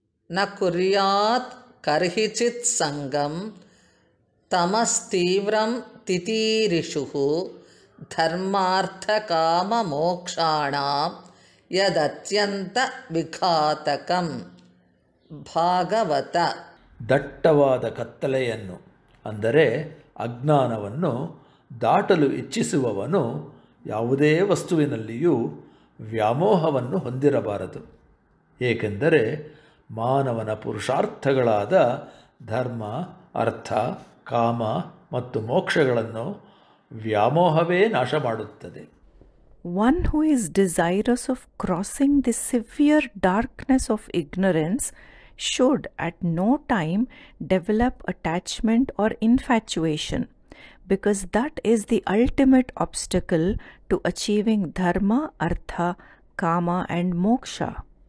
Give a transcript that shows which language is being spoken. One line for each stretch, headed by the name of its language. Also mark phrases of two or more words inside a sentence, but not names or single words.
Sanskrit: न कुर्यात् कर्हिचित् संगं तमस्तीव्रं तितीरिषुः धर्मार्थकाममोक्षाणां यदत्यंत विघातकं.
Kannada: ಭಾಗವತ. ದಟ್ಟವಾದ ಕತ್ತಲೆಯನ್ನು ಅಂದರೆ ಅಜ್ಞಾನವನ್ನು ದಾಟಲು ಇಚ್ಛಿಸುವವನು ಯಾವುದೇ ವಸ್ತುವಿನಲ್ಲಿಯೂ ವ್ಯಾಮೋಹವನ್ನು ಹೊಂದಿರಬಾರದು. ಏಕೆಂದರೆ ಮಾನವನ ಪುರುಷಾರ್ಥಗಳಾದ ಧರ್ಮ, ಅರ್ಥ, ಕಾಮ ಮತ್ತು ಮೋಕ್ಷಗಳನ್ನು ವ್ಯಾಮೋಹವೇ ನಾಶ ಮಾಡುತ್ತದೆ.
English: One who is desirous of crossing the severe darkness of ignorance should at no time develop attachment or infatuation, because that is the ultimate obstacle to achieving
Sanskrit: धर्म, अर्थ, काम
English: and moksha.